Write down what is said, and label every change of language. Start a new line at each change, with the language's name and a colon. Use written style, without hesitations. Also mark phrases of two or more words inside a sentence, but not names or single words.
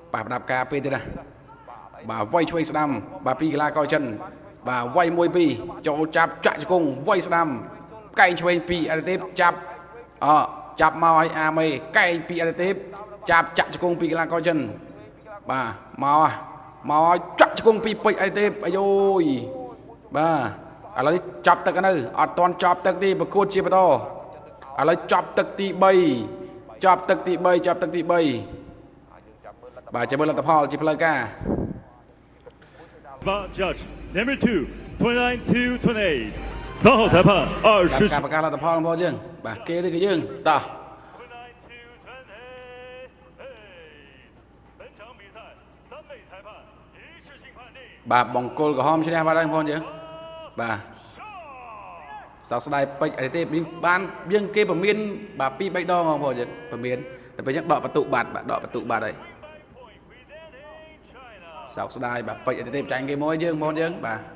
Khmer: បាទប្រដាប់ការពារទៀតណាបាទវៃឆ្វេងស្ដាំបាទពីកីឡាករចិនបាទវៃ1-2ចូលចាប់ចាក់ជង្គង់វៃស្ដាំកែងឆ្វេងពីអតិទេពចាប់ចាប់មកឲ្យអាមេកែងពីអតិទេពចាប់ចាក់ជង្គង់ពីកីឡាករចិនបាទមកឲ្យចាក់ជង្គង់ពីពេជ្រអតិទេពអាយយបាទឥឡូវនេះចាប់ទឹកនៅអត់តន់ចាប់ទឹកទេប្រកួតជាបន្តឥឡូវចាប់ទឹកទី3ចាប់ទឹកទី3 យើងចាំមើលលទ្ធផល បាទចាំមើលលទ្ធផលជាផ្លូវការ
English: Judge number 2 29 to 28
Chinese: 三号裁判20
Khmer: ការប្រកាសលទ្ធផលបងប្អូនយើងបាទគេឬក៏យើងតោះបាទបង្គោលក្រហមឈ្នះបាទបងប្អូនយើងបាទសោកស្ដាយពេជ្រអីទេបានយើងគេប្រមានបាទ2 3ដងបងប្អូនយើងប្រមានតែពេលចឹងដកបន្ទុកបាត់បាទដកបន្ទុកបាត់ហើយសោកស្ដាយបាទពេជ្រអីទេចាញ់គេមួយយើងបងប្អូនយើងបាទ